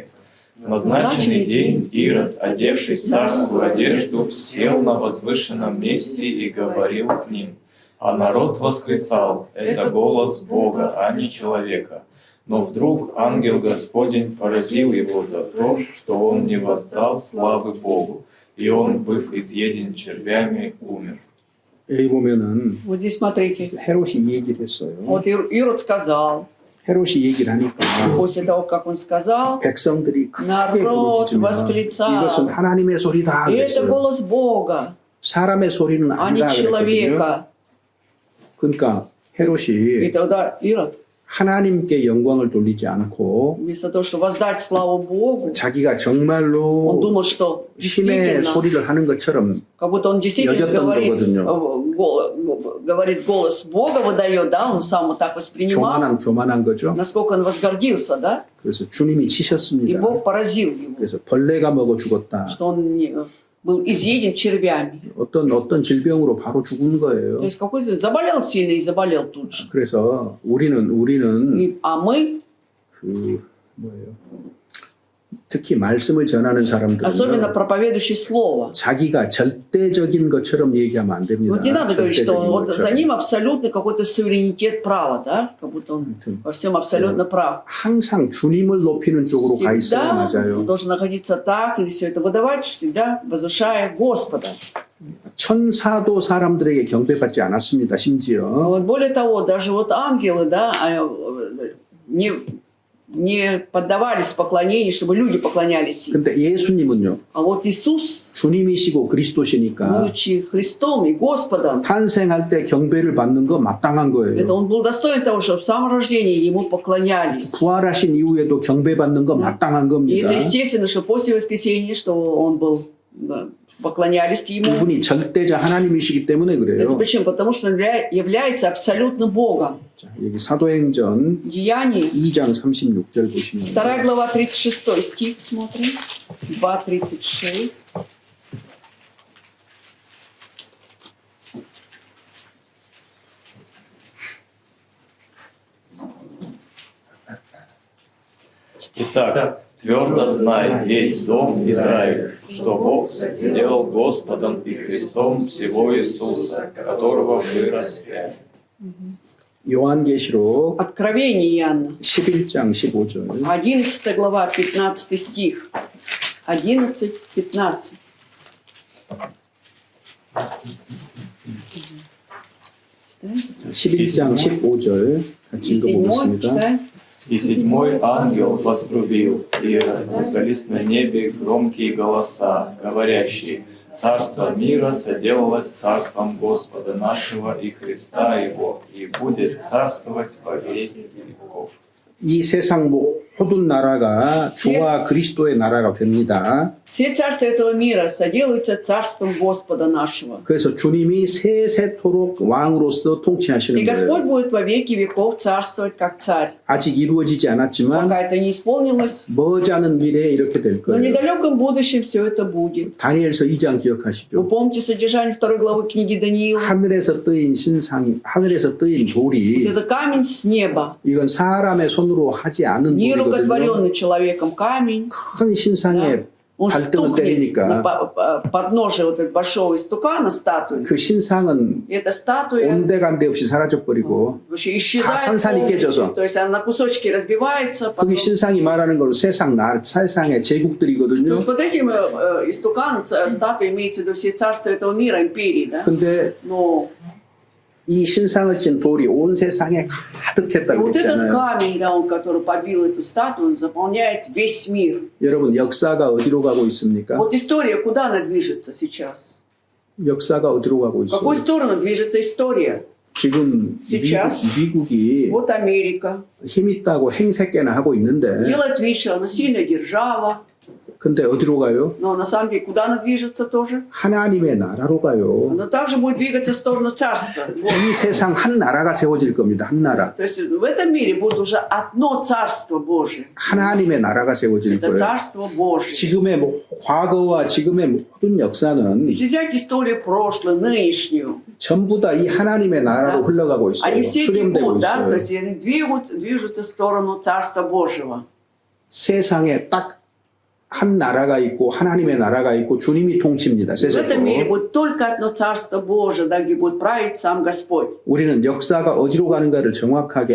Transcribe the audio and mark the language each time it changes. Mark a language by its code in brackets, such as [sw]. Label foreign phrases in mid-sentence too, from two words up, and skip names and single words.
[ru] В назначенный день Ирод, одевшись в царскую одежду, сел на возвышенном месте и говорил к ним. А народ восклицал: «Это голос Бога, а не человека». Но вдруг ангел Господень поразил его за то, что он не воздал славы Богу, и он, быв изъеден червями, умер. [ko] 여기 보면은 [ru] Вот здесь смотрите. [ko] 헤롯이 얘기를 했어요. [ru] Вот Ирод сказал, [ko] 헤롯이 얘기를 하니까 [ru] после того, как он сказал, [ko] 백성들이 크게 [ru] народ [ko] 부르짖으면 [ru] восклицал. [ko] 이것은 하나님의 소리다 [ru] И это [ko] 그랬어요. [ru] голос Бога, [ko] 사람의 소리는 [ru] а не [ko] 아니다 그랬거든요. [ru] человека. [ko] 그러니까 [ru] И [ko] 헤롯이 [ru] тогда Ирод, [ko] 하나님께 영광을 돌리지 않고 [ru] вместо того, чтобы воздать славу Богу, [ko] 자기가 [ru] он [ko] 정말로 [ru] думал, что [ko] 신의 [ru] действительно, [ko] 소리를 하는 것처럼 [ru] как будто он действительно [ko] 여겼던 [ru] говорит, [ko] 거거든요. [ru] говорит голос Бога, выдает, да, он сам вот так воспринимал, [ko] 교만한 거죠. [ru] насколько он возгордился, да, [ko] 그래서 주님이 [ru] и [ko] 치셨습니다. [ru] Бог поразил его, [ko] 그래서 벌레가 먹어 죽었다. [ru] что он был изъеден червями. [ko] 어떤 질병으로 바로 죽은 거예요. [ru] То есть какой-то заболел сильно и заболел тут же. [ko] 그래서 우리는 [ru] А мы [ko] 그 뭐예요? 특히 말씀을 전하는 [ru] особенно [ko] 사람들은 [ru] проповедующий слово. [ko] 자기가 절대적인 것처럼 얘기하면 안 됩니다. [ru] Вот не надо говорить, что [ko] 절대적인 [ru] вот за [ko] 것처럼. [ru] ним абсолютно какой-то суверенитет права, да? Как будто он во всем абсолютно прав. [ko] 항상 주님을 높이는 쪽으로 가 있어야 [ru] Всегда [ko] 맞아요. [ru] должен находиться так или все это выдавать, всегда возвышая Господа. [ko] 천사도 사람들에게 경배받지 않았습니다. 심지어 [ru] Вот более того, даже вот ангелы, да, не поддавались поклонению, чтобы люди поклонялись им. [ko] 근데 예수님은요. [ru] А вот Иисус, [ko] 주님이시고 그리스도시니까 [ru] будучи Христом и Господом, [ko] 탄생할 때 경배를 받는 거 마땅한 [ru] это [ko] 거예요. [ru] он был достоин того, чтобы в самом рождении ему поклонялись. [ko] 부활하신 이후에도 경배받는 거 마땅한 [ru] И [ko] 겁니다. [ru] это естественно, что после воскресения, что он был, да, поклонялись ему. [ko] 이분이 절대자 하나님이시기 때문에 [ru] Это [ko] 그래요. [ru] почему? Потому что он является абсолютно Богом. [ko] 자, 여기 사도행전 [ru] Деяний, [ko] 2장 36절 보시면 [ru] 2 глава, 36 стих, смотрим. 2:36. Итак, твердо знай весь дом Израиль, что Бог сделал Господом и Христом всего Иисуса, которого вы распяли. [ko] 요한계시록 [ru] Откровение Иоанна. [ko] 11장 15절 [ru] 11 глава, 15 стих. 11-15. [ko] 11장 15절 같이 [ru] И 7 [ko] 읽어보겠습니다. [ru] читаем. И седьмой ангел вострубил, и раздались на небе громкие голоса, говорящие: «Царство мира соделалось царством Господа нашего и Христа Его, и будет царствовать во веки веков». [ko] 이 세상 모든 나라가 주와 그리스도의 나라가 됩니다. [ru] Все царства этого мира соделаются царством Господа нашего. [ko] 그래서 주님이 세세토록 왕으로서 통치하시는 [ru] И [ko] 거예요. [ru] Господь будет во веки веков царствовать как царь. [ko] 아직 이루어지지 않았지만 [ru] Пока это не исполнилось, [ko] 머지않은 미래에 이렇게 될 [ru] но в [ko] 거예요. [ru] недалеком будущем все это будет. [ko] 다니엘서 2장 [ru] Вы [ko] 기억하시죠? [ru] помните содержание 2 главы книги Даниила? [ko] 하늘에서 뜨인 신상, 하늘에서 뜨인 [ru] Вот [ko] 돌이 [ru] это камень с неба, [ko] 이건 사람의 손으로 하지 않은 [ru] не [ko] 돌이거든요. [ru] рукотворенный человеком камень. [ko] 큰 신상에 [ru] Он [ko] 발등을 [ru] стукнет [ko] 때리니까 [ru] на подножие вот этого большого истукана статуи. [ko] 그 신상은 [ru] И эта статуя [ko] 온데간데 없이 사라져버리고 [ru] вообще исчезает [ko] 산산이 [ru] полностью. [ko] 깨져서. [ru] То есть она на кусочки разбивается. Потом... [ko] 거기 신상이 말하는 건 세상의 [ru] То [ko] 제국들이거든요. [ru] есть под этим истуканом статуя имеется в виду все царства этого мира, империи, да? [ko] 근데 [ru] Но [ko] 이 신상을 찐 돌이 온 세상에 [ru] и [ko] 가득했다고 [ru] вот этот [ko] 했잖아요. [ru] камень, да, он, который побил эту статую, он заполняет весь мир. [ko] 여러분 역사가 어디로 가고 있습니까? [ru] Вот история, куда она движется сейчас? [ko] 역사가 어디로 가고 [ru] В [ko] 있어요? [ru] какую сторону движется история? [ko] 지금 [ru] Сейчас. [ko] 미국이 [ru] Вот Америка. [ko] 힘있다고 행색깨나 하고 있는데 [ru] Делает вид, что она сильная держава. [ko] 근데 어디로 가요? [ru] Но на самом деле, куда она движется тоже? [ko] 하나님의 나라로 가요. [ru] Она также будет двигаться в сторону царства. Вот. [ko] 이 세상 한 나라가 세워질 겁니다. 한 나라. [ru] То есть в этом мире будет уже одно царство Божие. [ko] 하나님의 나라가 세워질 [ru] Это [ko] 거예요. [ru] царство Божие. [ko] 지금의 과거와 지금의 모든 역사는 [ru] Если взять историю прошлую, нынешнюю, [ko] 전부 다 이 하나님의 나라로 [ru] Да. [ko] 흘러가고 있어요. [ru] они все [ko] 수렴되고 [ru] текут, да, то [ko] 있어요. [ru] есть они движутся в сторону Царства Божьего. [ko] 세상에 딱 한 나라가 있고 하나님의 나라가 있고 주님이 통치입니다. [ru] В этом мире [ko] 세세토록. [ru] будет только одно Царство Божие, да, где будет править сам Господь. [ko] 우리는 역사가 어디로 가는가를 정확하게